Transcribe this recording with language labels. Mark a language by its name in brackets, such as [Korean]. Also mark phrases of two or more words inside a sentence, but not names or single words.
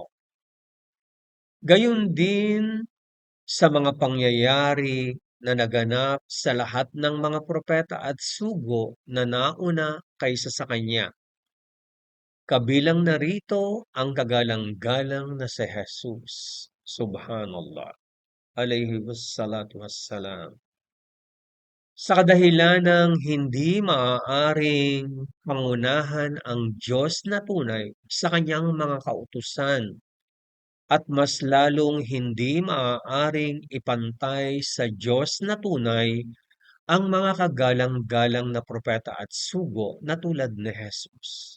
[Filipino] Gayon din sa mga pangyayari na naganap sa lahat ng mga propeta at sugo na nauna kaysa sa kanya. Kabilang narito ang kagalang-galang na si Jesus. Subhanallah. [Arabic] عليه الصلاة والسلام. [Filipino] Sa kadahilanang hindi maaaring pangunahan ang Diyos na tunay sa kanyang mga kautusan at mas lalong hindi maaaring ipantay sa Diyos na tunay ang mga kagalang-galang na propeta at sugo na tulad ni Jesus.